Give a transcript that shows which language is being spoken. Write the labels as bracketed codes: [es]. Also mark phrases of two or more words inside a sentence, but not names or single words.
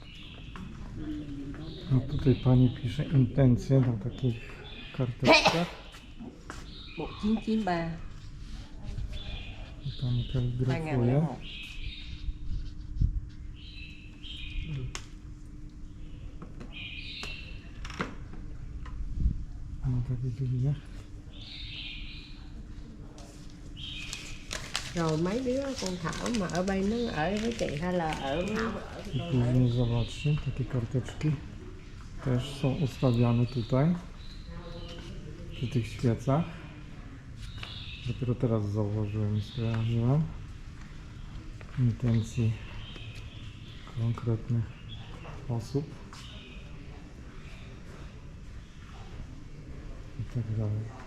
[pl] No tutaj pani pisze intencje na takich karteczkach. [vi] Bộ 993. [pl] Tam 2.001 kaligrafuje. Na takich liniach. [vi] Rồi mấy đứa con Thảo mà ở đây nó ở với chị hay là ở [pl] I później zobaczcie, takie karteczki też są ustawiane tutaj przy tych świecach. Dopiero teraz zauważyłem i skojarzyłem intencji konkretnych osób i tak dalej.